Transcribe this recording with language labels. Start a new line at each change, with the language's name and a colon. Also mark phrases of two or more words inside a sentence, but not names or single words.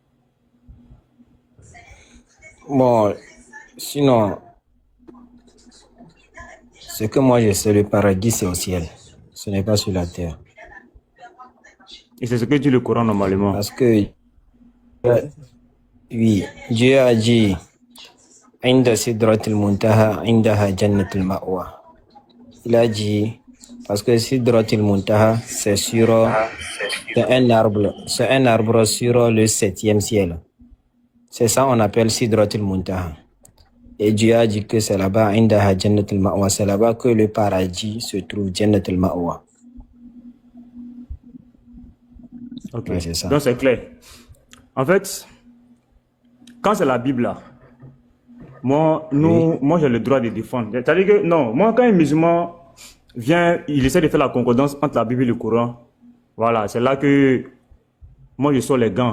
French: Bon, sinon, ce que moi je sais, le paradis c'est au ciel. Ce n'est pas sur la terre. Et c'est ce que dit le Coran normalement. Parce que, oui, Dieu a dit,
Arabic: Inda sidratul muntaha, indaha jannatul ma'wa.
French: Il a dit, parce que
Arabic: sidratul muntaha,
French: c'est un arbre sur le 7e ciel. C'est ça on appelle
Arabic: sidratul muntaha.
French: Et Dieu a dit que c'est là-bas,
Arabic: indaha jannatul ma'wa,
French: c'est là-bas que le paradis se trouve,
Arabic: jannatul ma'wa.
French: Ok, Ouais, c'est ça. donc c'est clair. En fait, quand c'est la Bible là, moi j'ai le droit de défendre. C'est-à-dire que, non, moi quand un musulman vient, il essaie de faire la concordance entre la Bible et le Coran, voilà, c'est là que moi je sors les gants.